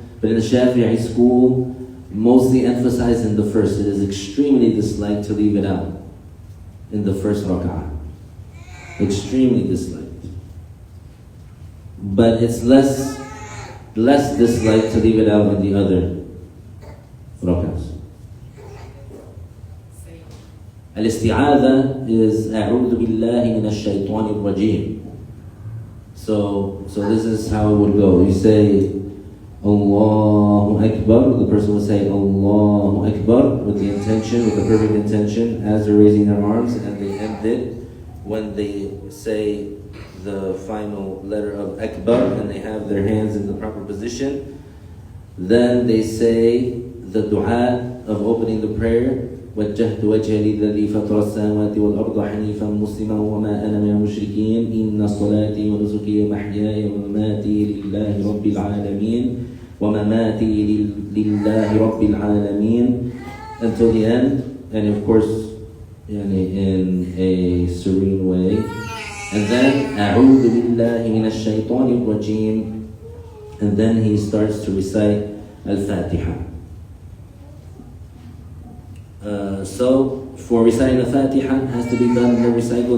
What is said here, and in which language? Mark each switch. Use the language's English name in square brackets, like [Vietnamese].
[English] But in the Shafi'i school, mostly emphasized in the first. It is extremely disliked to leave it out in the first rak'ah. Extremely disliked. But it's less disliked to leave it out in the other rak'ahs. [Arabic] Al-isti'adha is أعوذ بالله من الشيطان الرجيم. [English] So this is how it would go. You say Allahu Akbar, the person will say Allahu Akbar with the intention, with the perfect intention, as they're raising their arms, and they end it when they say the final letter of Akbar and they have their hands in the proper position. Then they say the dua of opening the prayer, [Arabic] وجهت وجهي للذي فطر السماوات والأرض حنيفا مسلما وما أنا من المشركين إن صلاتي ونسكي ومحياي ومماتي لله رب العالمين ومماتي لله رب العالمين, [English] until the end, and of course in a serene way. And then [Arabic] أعوذ بالله من الشيطان الرجيم, [English] and then he starts to recite Al-Fatiha. So for reciting the Fatiha, it has to be done in every cycle.